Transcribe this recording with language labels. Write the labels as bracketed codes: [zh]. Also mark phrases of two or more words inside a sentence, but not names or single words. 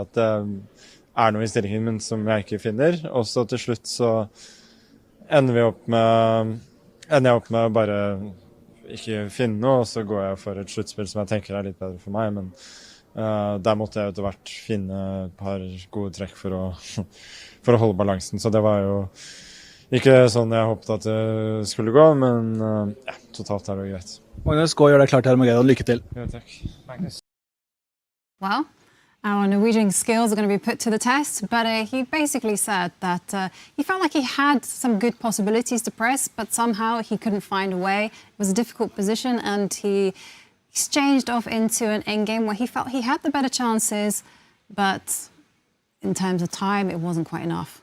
[no] at det er noe i stillingen min som jeg ikke finner, og så til slutt så ender jeg opp med å bare ikke finne noe, og så går jeg for et sluttspill som jeg tenker er litt bedre for meg, men der måtte jeg etter hvert finne et par gode trekk for å holde balansen, så det var jo ikke sånn jeg håpet at det skulle gå, men totalt er det greit. Magnus, gå og gjør deg klar til Armageddon. Lykke til. Ja, takk. Magnus. [en] Well, our Norwegian skills are going to be put to the test, but he basically said that he felt like he had some good possibilities to press, but somehow he couldn't find a way. It was a difficult position, and he exchanged off into an endgame where he felt he had the better chances, but in terms of time, it wasn't quite enough.